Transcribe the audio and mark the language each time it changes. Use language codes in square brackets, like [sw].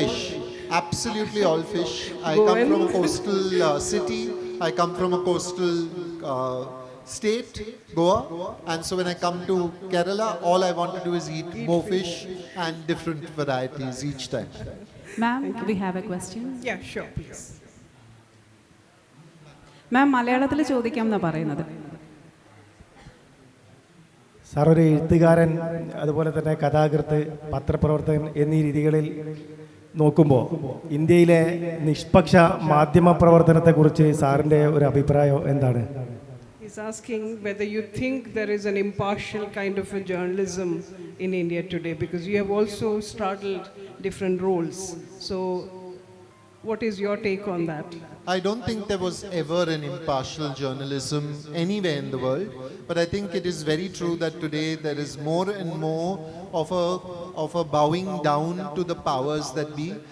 [en] fish. Absolutely all fish. I Go come in. from a coastal city. I come from a coastal state, Goa. And so when I come to Kerala, all I want to do is eat more fish and different varieties each time. Ma'am, we have a question. Yeah, sure, please. [ml] മാം മലയാളത്തിൽ ചോദിക്കാം എന്നാണ് പറയുന്നത്. Sir ഒരു എഴുത്തുകാരൻ, അതുപോലെ തന്നെ കഥാകൃത്ത്, പത്രപ്രവർത്തകൻ എന്നീ രീതികളിൽ നോക്കുമ്പോൾ ഇന്ത്യയിലെ നിഷ്പക്ഷ മാധ്യമ പ്രവർത്തനത്തെക്കുറിച്ച് സാറിൻ്റെ ഒരു അഭിപ്രായം എന്താണ്? [en] He's asking whether you think there is an impartial kind of a journalism in India today, because you have also straddled different roles. So what is your take on that? I don't think there was ever an impartial journalism anywhere in the world, but I think it is very true that today there is more and more of a bowing down to the powers that be.